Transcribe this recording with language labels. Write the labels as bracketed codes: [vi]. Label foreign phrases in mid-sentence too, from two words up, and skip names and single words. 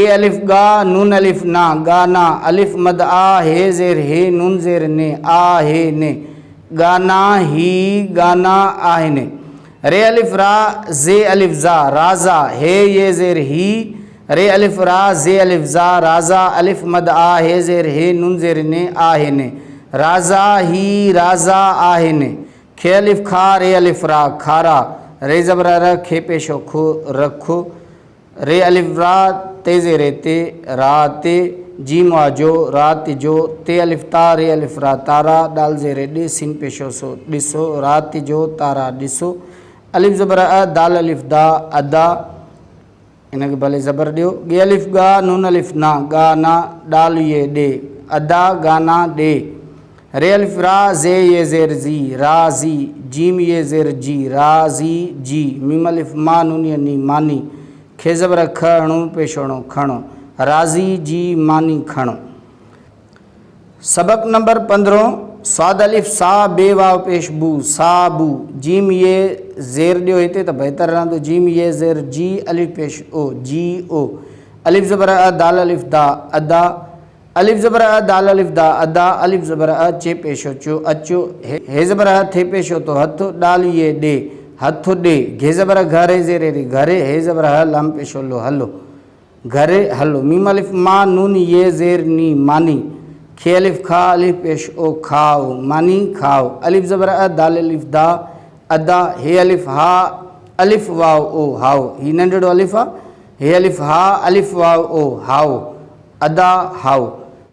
[sd] अलिफ गा नून अलिफ ना गाना, अलिफ मद आ हे ज़ेर हे नून ज़ेर ने आ हे ने, गाना ही गाना आहे ने, रे अलिफ रा जे अलिफ ज़ा राज़ा, हे ये ज़ेर ही, रे अलिफ रा जे अलिफ ज़ा राज़ा, अलिफ मद आ हे ज़ेर हे नून ज़ेर ने आहे ने, राज़ा ही राज़ा आहे ने, खे अलिफ खा रे अलिफ रा खारा, रे ज़बर र खे पेशो खो रखो, रे अलिफ रा ते ज़ेर ते रा ते, जीम वाजो रात जो, ते अलिफ ता रे अलिफ रा तारा, डाल ज़ेर डे सिन पेशो सो ॾिसो, रात जो तारा ॾिसो, अलिफ ज़बर अ दाल अलिफ दा अदा, इनके भले ज़बर ॾियो, गे अलिफ गा नून अलिफ ना गाना, डाल ये डे अदा गाना डे, रे अलिफ रा जे ये ज़ेर जी राज़ी, जीम ये ज़ेर जी राज़ी जी, मीम अलिफ मा नून ये नी मानी, खे ज़बर ख अणु पेशोणो खणो, राज़ी जी मानी खणो। सबक नंबर 15 स्वाद अलिफ सा बे वाव पेश बू साबू, जीम ये ज़ेर ॾियो हिते त बहितर रहंदो, जीम ये ज़ेर जी अलिफ पेश ओ जी ओ, अलिफ ज़बर अ दाल अलिफ दा अदा, अलिफ ज़बर अ दाल अलिफ दा अदा, अलिफ ज़बर अ चे पेशो चो अचो, हे ज़बर अ थे पेशो तो हथ, डाल ये डे हथ डे, घे ज़बर घरे ज़ेरे रे घरे, हे ज़बर ह लाम पेशो लो हलो घरे हलो, मीम अलिफ मा नून ये ज़ेर नी मानी, खे अलिफ खा अलिफ पेश ओ खाओ मानी खाओ, अलिफ ज़बर अ दाल अलिफ दा अदा, हे अलिफ हा अलिफ वाव ओ हाओ, ही नंढड़ो अलिफ आहे, हे अलिफ हा अलिफ वाव ओ हाओ अदा हाओ।